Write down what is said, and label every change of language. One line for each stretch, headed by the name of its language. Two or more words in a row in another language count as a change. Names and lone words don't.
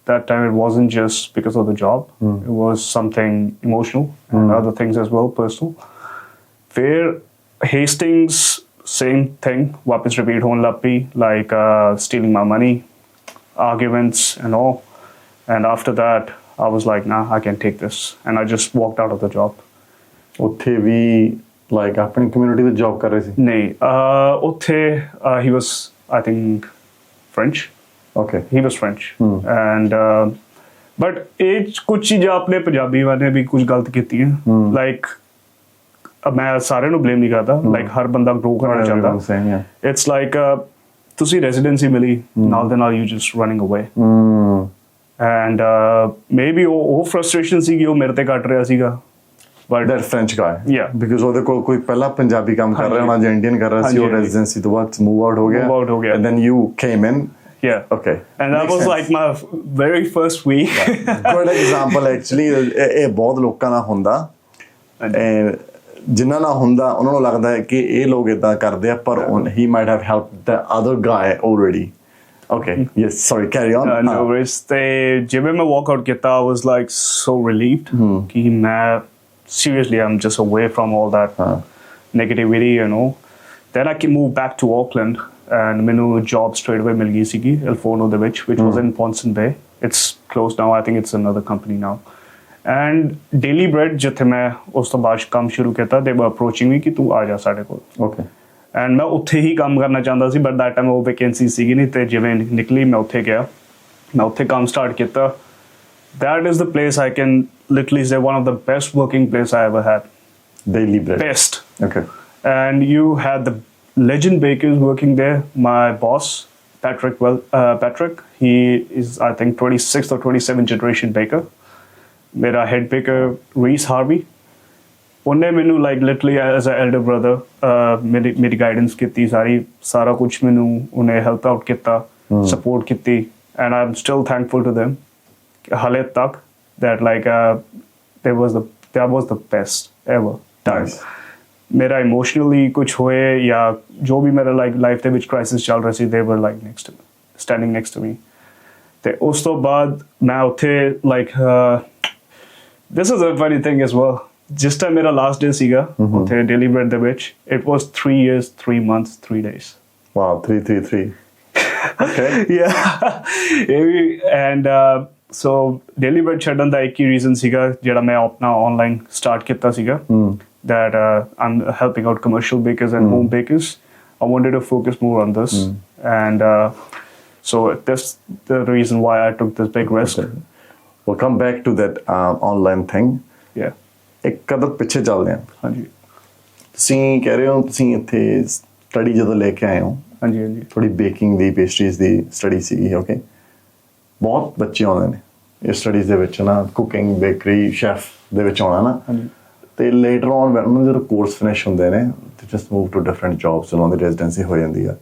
English: that time it wasn't just because of the job. It was something emotional and other things as well, personal. Where Hastings, same thing,
Punjabi: वापस repeat ਹੋਣ ਲੱਗ ਪਈ,
English: like stealing my money, arguments and all. And after that, I was like, nah, I can't take this. And I just walked out of the job.
Punjabi: ਉੱਥੇ ਵੀ ਲਾਈਕ ਆਪਣੀ ਕਮਿਊਨਿਟੀ ਵਿੱਚ ਜੌਬ ਕਰ ਰਹੇ ਸੀ? ਨਹੀਂ, ਉੱਥੇ
English: he was, I think, French. Okay. He was French. And but
Punjabi: ਇਹ ਕੁਝ ਚੀਜ਼ਾਂ ਆਪਣੇ ਪੰਜਾਬੀ ਵਾਲੇ ਵੀ ਕੁਝ ਗਲਤ ਕੀਤੀਆਂ, ਲਾਈਕ ਮੈਂ ਸਾਰਿਆਂ ਨੂੰ ਬਲੇਮ ਨਹੀਂ ਕਰਦਾ, ਲਾਈਕ ਹਰ ਬੰਦਾ ਗਰੋ ਕਰਨਾ ਚਾਹੁੰਦਾ।
English: it's like
Punjabi: ਤੁਸੀਂ ਰੈਜ਼ੀਡੈਂਸੀ ਮਿਲੀ ਨਾਲ ਦੇ ਨਾਲ
English: you just running away, and maybe
Punjabi: ਉਹ ਫਰਸਟ੍ਰੇਸ਼ਨ ਸੀਗੀ, ਉਹ ਮੇਰੇ ਤੇ ਕੱਟ ਰਿਹਾ ਸੀਗਾ।
English: But that French guy, yeah,
Punjabi: because ਉਹਦੇ ਕੋਲ ਕੋਈ ਪਹਿਲਾਂ ਪੰਜਾਬੀ ਕੰਮ ਕਰ ਰਿਹਾ ਹੋਣਾ ਜਾਂ ਇੰਡੀਅਨ ਕਰ ਰਿਹਾ ਸੀ, ਉਹ ਰੈਜ਼ੀਡੈਂਸੀ ਤੋਂ ਬਾਅਦ ਮੂਵ ਆਊਟ ਹੋ ਗਿਆ,
English: and then you came in. Yeah. Okay. And that was like my very first week. Good example actually.
Punjabi: ਇਹ ਬਹੁਤ ਲੋਕਾਂ ਨਾਲ ਹੁੰਦਾ, ਜਿਨ੍ਹਾਂ ਨਾਲ ਹੁੰਦਾ ਉਹਨਾਂ ਨੂੰ ਲੱਗਦਾ ਹੈ ਕਿ ਇਹ ਲੋਕ ਇਦਾਂ ਕਰਦੇ ਆ, ਪਰ
English: he might have helped the other guy already. Okay. Yes. Sorry. Carry on. No worries.
Punjabi: ਤੇ ਜਿਵੇਂ ਮੈਂ
English: walk out ਕੀਤਾ, I was like so relieved
Punjabi: ਕਿ ਮੈਂ
English: seriously I'm just away from all that negativity, you know. Then I can move back to Auckland and ਮੈਨੂੰ job straight away
Punjabi: ਮਿਲ ਗਈ ਸੀਗੀ
English: Elfono
Punjabi: ਦੇ ਵਿੱਚ,
English: which was in Ponson Bay. It's closed now. I think it's another company now.
Punjabi: And Daily Bread ਜਿੱਥੇ ਮੈਂ ਉਸ ਤੋਂ ਬਾਅਦ ਕੰਮ ਸ਼ੁਰੂ ਕੀਤਾ,
English: they were approaching me
Punjabi: ਕਿ ਤੂੰ ਆ ਜਾ ਸਾਡੇ ਕੋਲ।
English: Okay.
Punjabi: And ਮੈਂ ਉੱਥੇ ਹੀ ਕੰਮ ਕਰਨਾ ਚਾਹੁੰਦਾ ਸੀ,
English: but that time
Punjabi: ਉਹ vacancy ਸੀਗੀ ਨਹੀਂ, ਤੇ ਜਿਵੇਂ ਨਿਕਲੀ ਮੈਂ ਉੱਥੇ ਗਿਆ, ਮੈਂ ਉੱਥੇ ਕੰਮ start ਕੀਤਾ।
English: That is the place I can literally say one of the best working place I ever had. Daily Bread. Best. Okay. And you had the legend bakers working there. My boss, Patrick, he is I think 26th or 27th generation baker. Mera head baker, Reese Harvey.
Punjabi: ਉਹਨੇ ਮੈਨੂੰ
English: like literally as an elder brother
Punjabi: ਮੇਰੀ guidance ਕੀਤੀ, ਸਾਰਾ ਕੁਝ ਮੈਨੂੰ ਉਹਨੇ
English: help out
Punjabi: ਕੀਤਾ, support ਕੀਤੀ,
English: and I'm still thankful to them.
Punjabi: ਹਾਲੇ ਤੱਕ
English: that like that was the best ever time. Nice.
Punjabi: ਮੇਰਾ ਇਮੋਸ਼ਨਲੀ ਕੁਝ ਹੋਏ ਜਾਂ ਜੋ ਵੀ ਮੇਰਾ like ਲਾਈਫ ਦੇ ਵਿੱਚ ਕ੍ਰਾਈਸਿਸ ਚੱਲ ਰਿਹਾ ਸੀ,
English: they were like standing next to me.
Punjabi: ਤੇ ਉਸ ਤੋਂ ਬਾਅਦ ਮੈਂ ਉੱਥੇ
English: like this is a funny thing as well.
Punjabi: ਜਿਸ ਟਾਈਮ ਮੇਰਾ
English: last day
Punjabi: ਸੀਗਾ ਉੱਥੇ ਡੇਲੀ ਬ੍ਰੈਡ ਦੇ ਵਿੱਚ,
English: it was 3 years 3 months 3 days. Wow. 333. Okay. Yeah. And so
Punjabi: Daily Bread ਛੱਡਣ ਦਾ ਇੱਕ ਹੀ ਰੀਜ਼ਨ ਸੀਗਾ ਜਿਹੜਾ ਮੈਂ ਆਪਣਾ
English: online start
Punjabi: ਕੀਤਾ ਸੀਗਾ,
English: that I'm helping out commercial bakers and home bakers. I wanted to focus more on this, and so that's the reason why I took this big risk. Okay. We'll come back to that online thing. Yeah.
Punjabi: ਇੱਕ ਕਦਮ ਪਿੱਛੇ ਚੱਲਦੇ ਹਾਂ। ਹਾਂਜੀ। ਤੁਸੀਂ ਕਹਿ ਰਹੇ ਹੋ ਤੁਸੀਂ ਇੱਥੇ ਸਟੱਡੀ ਜਦੋਂ ਲੈ ਕੇ ਆਏ ਹੋ, ਹਾਂਜੀ ਥੋੜੀ ਬੇਕਿੰਗ ਦੀ, ਪੇਸਟਰੀਜ਼ ਦੀ ਸਟੱਡੀ ਸੀਗੀ। ਓਕੇ, ਬਹੁਤ ਬੱਚੇ ਆਉਂਦੇ ਨੇ ਇਹ ਸਟੱਡੀਜ਼ ਦੇ ਵਿੱਚ ਨਾ, ਕੁਕਿੰਗ, ਬੇਕਰੀ, ਸ਼ੈਫ ਦੇ ਵਿੱਚ ਆਉਣਾ ਨਾ, ਤੇ
English: later on
Punjabi: ਉਹਨਾਂ ਜਦੋਂ
English: course finish
Punjabi: ਹੁੰਦੇ ਨੇ ਤੇ
English: just move to different jobs,
Punjabi: ਉਹਨਾਂ ਦੀ ਰੈਜ਼ੀਡੈਂਸੀ ਹੋ ਜਾਂਦੀ ਆ।